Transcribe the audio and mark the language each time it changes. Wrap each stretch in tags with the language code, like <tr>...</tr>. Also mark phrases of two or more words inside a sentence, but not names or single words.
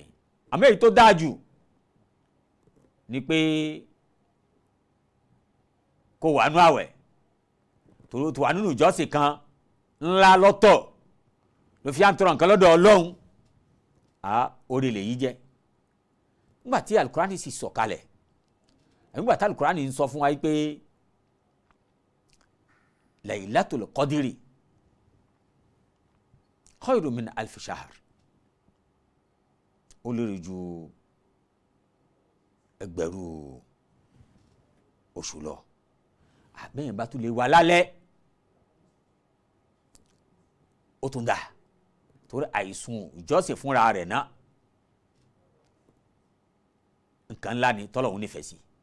<yo>Àmọ́ èyí tó dáa jù ni pé kó wà nú àwẹ̀, tó wà nínú ìjọsìn kan ńlá lọ́tọ̀ ló fi à ń tọrọ nǹkan lọ́dọ̀ Ọlọ́run, orí lè yí jẹ́. Nígbà tí alukurani sì sọ̀kalẹ̀, nígbà tí alukurani ń sọ fún wa pé</yo> <ar>ليلة القدر خير من ألف شهر,</ar> <yo>ó lórí ju ẹgbẹ̀rún oṣù lọ. Àbẹ́yẹn bá tún lè wà lálẹ́ ó tún dà, torí àìsùn ìjọsìn fúnra rẹ̀ náà nǹkan ńlá ni tọ́lọ́hun nífẹ̀ẹ́ sí.</yo>